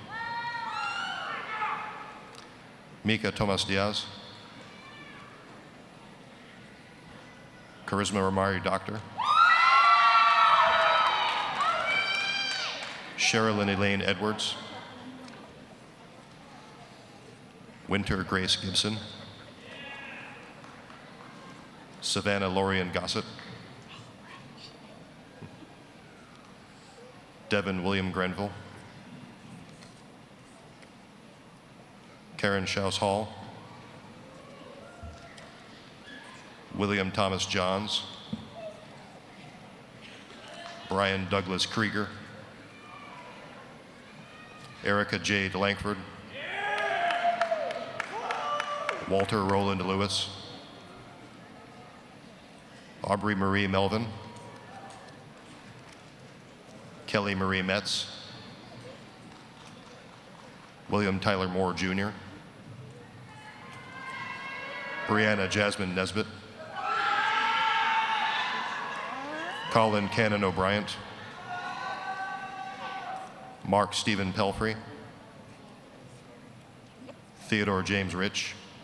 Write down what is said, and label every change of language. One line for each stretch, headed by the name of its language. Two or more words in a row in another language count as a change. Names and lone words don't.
English: Mika Tomas Diaz. Charisma Ramari Doctor. Sherilyn Elaine Edwards. Winter Grace Gibson. Savannah Lorian Gossett. Devin William Grenville. Karen Schaus Hall. William Thomas Johns. Brian Douglas Krieger. Erica Jade Langford. Walter Roland Lewis. Aubrey Marie Melvin. Kelly Marie Metz. William Tyler Moore Jr. Brianna Jasmine Nesbitt. Colin Cannon O'Brien. Mark Stephen Pelfrey. Theodore James Rich.